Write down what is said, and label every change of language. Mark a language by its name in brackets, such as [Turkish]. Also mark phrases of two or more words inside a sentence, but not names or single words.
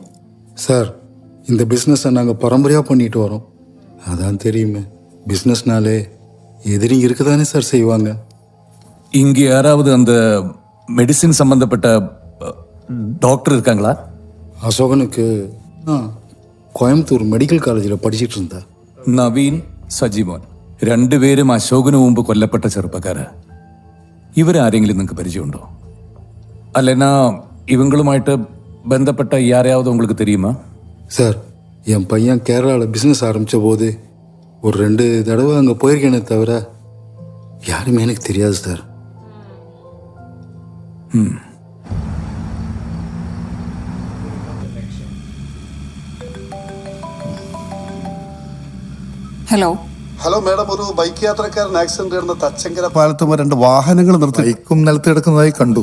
[Tamil] சார், இந்த பிஸ்னஸை நாங்கள் பரம்பரையாக பண்ணிட்டு வரோம். அதான் தெரியுமே, பிஸ்னஸ்னாலே எதிரிங்க இருக்க தானே சார் செய்வாங்க. இங்கே யாராவது அந்த மெடிசின் சம்பந்தப்பட்ட டாக்டர் இருக்காங்களா? [Malayalam] அசோகனுக்கு കോയമ്പത്തൂർ മെഡിക്കൽ കോളേജിൽ പഠിച്ചിട്ട് இருந்தா. നവീൻ, സജിമോൻ, 2 പേരും അശോകന് മുമ്പ് കൊല്ലപ്പെട്ട ചെറുപ്പക്കാരാ. ഇവരാരെങ്കിലും നിങ്ങൾക്ക് പരിചയമുണ്ടോ? അല്ലെന്നാ ഇവങ്ങളുമായിട്ട് ബന്ധപ്പെട്ട [Tamil] யாரையாவது உங்களுக்கு தெரியுமா? சார், என் பையன் கேரளாவில் பிஸ்னஸ் ஆரம்பித்த போது ஒரு 2 தடவை அங்கே போயிருக்கேனே தவிர யாருமே எனக்கு தெரியாது சார். [English] hello madam, [Malayalam] ഒരു ബൈക്ക് യാത്രക്കാരൻ ആക്സിഡന്റ് നടന്ന തച്ചങ്കര പാലത്തുമ്പോൾ 2 വാഹനങ്ങൾ നിർത്തി ബൈക്കും നിലത്ത് കിടക്കുന്നതായി കണ്ടു.